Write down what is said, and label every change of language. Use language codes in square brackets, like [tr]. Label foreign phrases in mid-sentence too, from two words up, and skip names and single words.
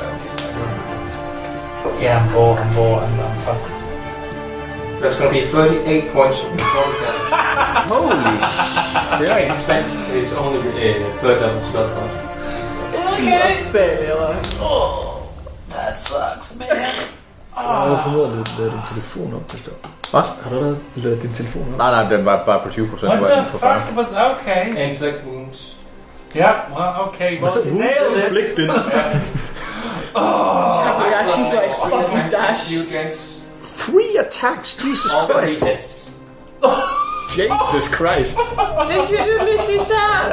[en] Yeah, I'm bored, I'm fucked. That's going to be 38 points of necrotic damage. Holy shit. Yeah, it spends his only third level spell slot. Okay! Bella. Oh, that sucks, man. [da] Har du fundet ud af at lade din telefon op, forstår? Hvad? Har du allerede ladet din telefon op? Nej, den var bare på 20%. [en] What [da] var [en] the [da] den på 40. [en] fuck was... Okay. Inflict wounds. Yeah, well, okay. Well, you nailed it. Inflicted. Have reaction to like Three fucking attacks dash. against you, Jace. 3 attacks, Jesus All Christ. 3 hits. Jesus Christ. Did you do Misty Step?